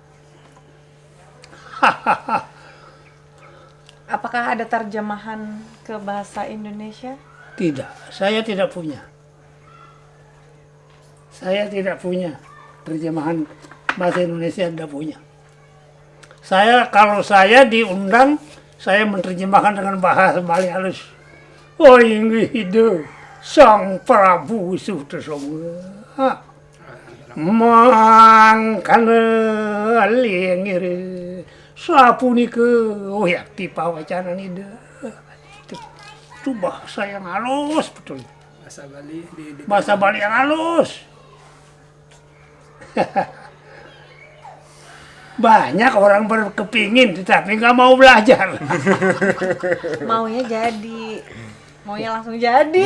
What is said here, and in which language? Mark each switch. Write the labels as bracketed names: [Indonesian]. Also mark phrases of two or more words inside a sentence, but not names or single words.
[Indonesian] Apakah ada terjemahan ke bahasa Indonesia? Tidak, saya tidak punya. Saya tidak punya terjemahan bahasa Indonesia, tidak punya. Kalau saya diundang, saya menerjemahkan dengan bahasa Bali halus. [Balinese] Oh inggido Sang Prabu Sutasoma mangkana lengir sapunika yakti pawacana nida. [Indonesian] Itu bahasa yang halus betul. Bahasa Bali Bahasa Bali yang halus. Banyak orang berkepingin tetapi nggak mau belajar. Maunya jadi, maunya langsung jadi.